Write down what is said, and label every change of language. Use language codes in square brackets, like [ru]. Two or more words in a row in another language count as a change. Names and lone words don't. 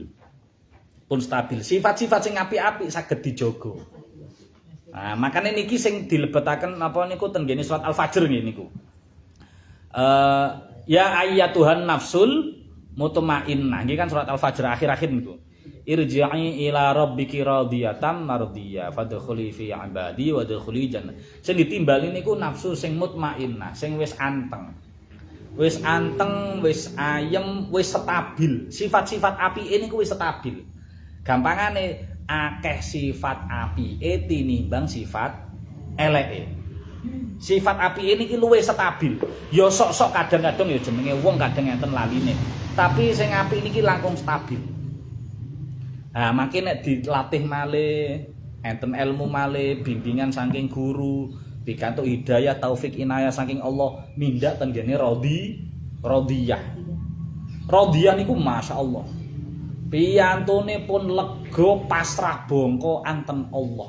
[jv] Pun stabil. Sifat-sifat sing apik-apik saged dijaga. Nah, makanya niki sing dilebetaken apa niku teng ngene surat Al-Fajr nggih niku. [ar] يا أيتها النفس المطمئنة. [jv] Nggih kan surat Al-Fajr akhir-akhir niku. [ar] ارجعي إلى ربك راضية مرضية فادخلي في عبادي وادخلي جنة. [jv] Sing ditimbali niku nafsu sing mutmainnah, sing wis anteng. Wis anteng, wis ayem, wis stabil. Sifat-sifat apike niku wis stabil. Gampangane akeh sifat apike tinimbang sifat eleke. Sifat apike niki luwih stabil. Ya sok-sok kadang-kadang ya jenenge wong kadang enten laline. Tapi sing apik niki langkung stabil. Nah, makin nek dilatih malih, enten ilmu malih, bimbingan saking guru, pikantuk hidayah taufik inayah saking Allah, mindak ten gene radiyah. Radiyah niku masyaallah. Piyantune pun lega pasrah bongko anten Allah.